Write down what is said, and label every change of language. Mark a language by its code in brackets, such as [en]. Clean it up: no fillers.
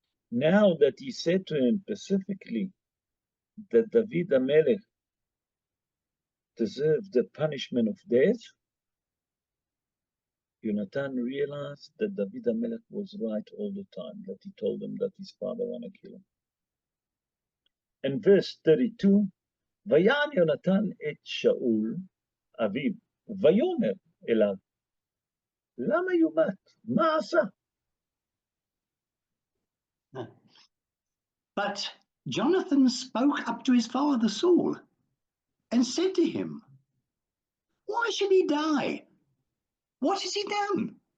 [en] Now that he said to him specifically that David HaMelech deserved the punishment of death, Jonathan realized that David HaMelech was right all the time, that he told him that his father want to kill him. In verse 32, [he] ויען יונתן את שאול אביו, ויאמר אליו, למה יומת? מה עשה? [en] But Jonathan spoke up to his father Saul and said to him, why should he die? What has he done?